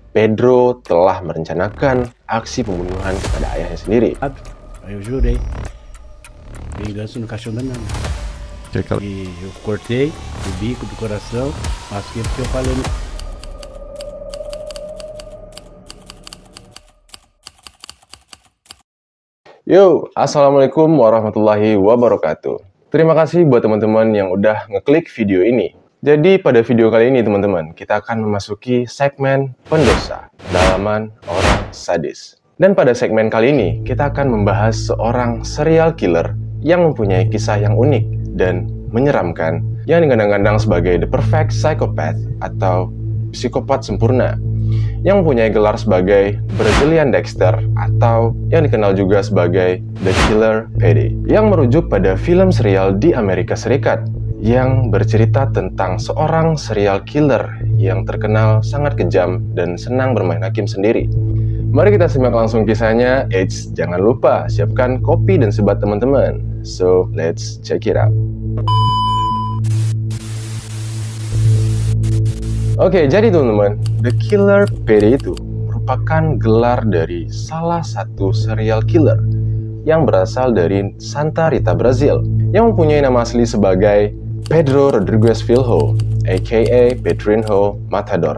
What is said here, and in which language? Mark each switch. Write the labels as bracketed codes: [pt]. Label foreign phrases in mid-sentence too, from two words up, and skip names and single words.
[id] Pedro telah merencanakan aksi pembunuhan kepada ayahnya sendiri. [pt] Eu jurei. Vingança no caixão da minha mãe. E eu cortei o bico do coração, masquei porque eu falei. [ar] Yo, assalamualaikum warahmatullahi wabarakatuh. [id] Terima kasih buat teman-teman yang udah ngeklik video ini. Jadi pada video kali ini teman-teman, kita akan memasuki segmen pendosa, kedalaman orang sadis. Dan pada segmen kali ini, kita akan membahas seorang [en] serial killer [id] yang mempunyai kisah yang unik dan menyeramkan, yang digadang-gadang sebagai [en] the perfect psychopath [id] atau psikopat sempurna, yang mempunyai gelar sebagai Brazilian Dexter atau yang dikenal juga sebagai The Killer Petty, yang merujuk pada film serial di Amerika Serikat yang bercerita tentang seorang [en] serial killer [id] yang terkenal sangat kejam dan senang bermain hakim sendiri. Mari kita simak langsung kisahnya. Eits, jangan lupa siapkan kopi dan sebat teman-teman. [en] So, let's check it out. [id] Oke, jadi teman-teman, The Killer Petty itu merupakan gelar dari salah satu [en] serial killer [id] yang berasal dari Santa Rita, Brazil, yang mempunyai nama asli sebagai Pedro Rodrigues Filho, aka Pedrinho Matador.